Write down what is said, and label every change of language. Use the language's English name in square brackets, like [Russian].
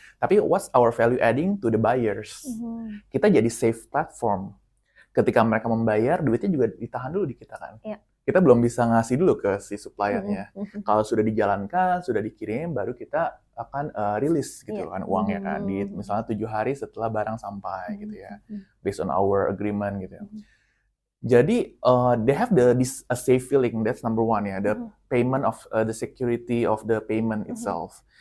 [Indonesian] Tapi [English] what's our value adding to the buyers? [Indonesian] Kita jadi [English] safe platform. [Indonesian] Ketika mereka membayar, duitnya juga ditahan dulu di kita kan. Kita belum bisa ngasih dulu ke si suppliernya. Kalau sudah dijalankan, sudah dikirim, baru kita akan rilis gitu kan uangnya kan. Di misalnya 7 hari setelah barang sampai gitu ya. [English] Based on our agreement [Indonesian] gitu ya. Jadi [English] they have a safe feeling, that's number one [Indonesian] ya. [English] The payment of the security of the payment itself.